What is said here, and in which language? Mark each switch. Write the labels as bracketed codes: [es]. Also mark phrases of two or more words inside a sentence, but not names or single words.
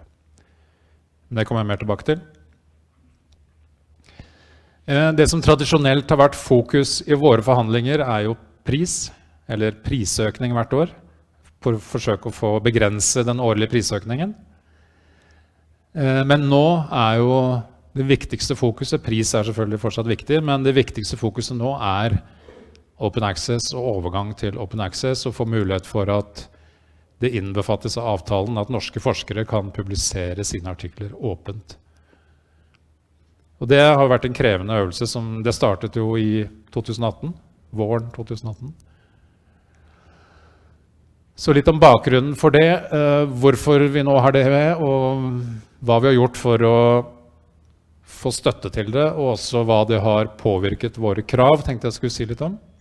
[no] Men det kommer jeg mer tilbake til. Det som tradisjonelt har vært fokus i våre forhandlinger jo pris, eller prisøkning hvert år, for å forsøke å få begrense den årlige prisøkningen. Men nå jo det viktigste fokuset, pris selvfølgelig fortsatt viktig, men det viktigste fokuset nå [en] Open Access [no] og overgang til [en] Open Access, [no] og få mulighet for at det innbefattes av avtalen at norske forskere kan publisere sine artikler åpent. Og det har vært en krevende øvelse, det startet jo i 2018, våren 2018. Så litt om bakgrunnen for det, hvorfor vi nå har det og hva vi har gjort for å få støtte til det, og også hva det har påvirket våre krav, tenkte jeg skulle si litt om.